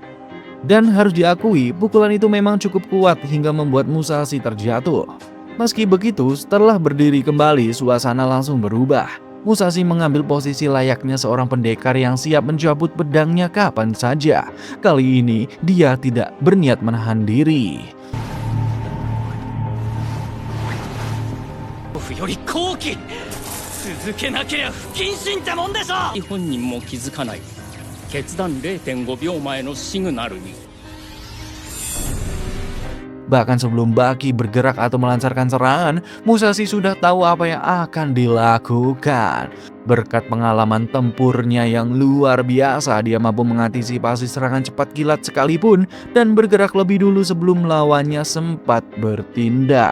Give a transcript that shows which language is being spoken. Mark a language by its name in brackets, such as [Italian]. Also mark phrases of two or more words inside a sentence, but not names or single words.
[Indonesian] Dan harus diakui, pukulan itu memang cukup kuat hingga membuat Musashi terjatuh. Meski begitu, setelah berdiri kembali, suasana langsung berubah. Musashi mengambil posisi layaknya seorang pendekar yang siap mencabut pedangnya kapan saja. Kali ini, dia tidak berniat menahan diri. [Japanese] 本人も気づかない決断 0.5 秒前のシグナルに [Indonesian] Bahkan sebelum Baki bergerak atau melancarkan serangan, Musashi sudah tahu apa yang akan dilakukan. Berkat pengalaman tempurnya yang luar biasa, dia mampu mengantisipasi serangan cepat kilat sekalipun dan bergerak lebih dulu sebelum lawannya sempat bertindak.